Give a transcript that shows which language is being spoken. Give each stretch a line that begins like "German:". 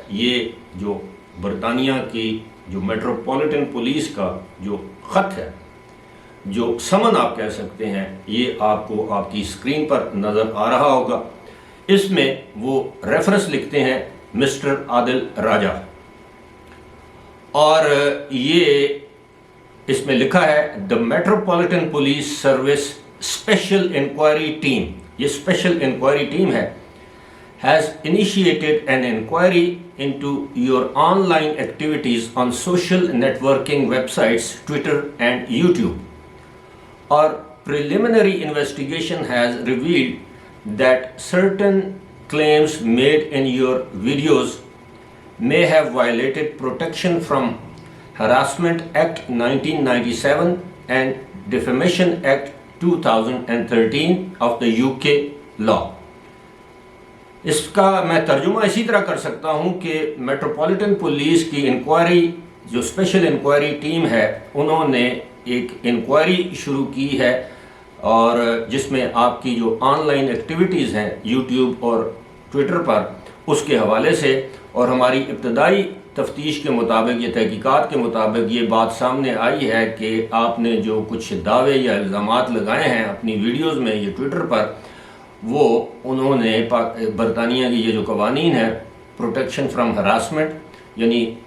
Hindi: ये जो बरतानिया की जो मेट्रोपॉलिटन पुलिस का जो ख़त है, जो समन आप कह सकते हैं, ये आपको आपकी स्क्रीन पर नज़र आ रहा होगा। इसमें वो रेफरेंस लिखते हैं मिस्टर आदिल राजा, और ये इसमें लिखा है the metropolitan police service special inquiry team. ये स्पेशल इंक्वायरी टीम है
English: Has initiated an inquiry into your online activities on social networking websites, Twitter and YouTube. Our preliminary investigation has revealed that certain claims made in your videos may have violated Protection from Harassment Act 1997 and Defamation Act 2013 of the UK law.
Hindi: इसका मैं तर्जुमा इसी तरह कर सकता हूँ कि metropolitan police की इंक्वायरी जो स्पेशल इंक्वायरी टीम है, उन्होंने एक इंक्वायरी शुरू की है और जिसमें आपकी जो ऑनलाइन एक्टिविटीज़ हैं यूट्यूब और ट्विटर पर, उसके हवाले से, और हमारी इब्तदाई तफ्तीश के मुताबिक, ये तहकीकात के मुताबिक ये बात सामने आई है कि आपने जो कुछ दावे या इल्ज़ामात लगाए हैं अपनी वीडियोज़ में या ट्विटर पर, वो उन्होंने बरतानिया की ये जो कवानीन है प्रोटेक्शन फ्रॉम हरासमेंट यानी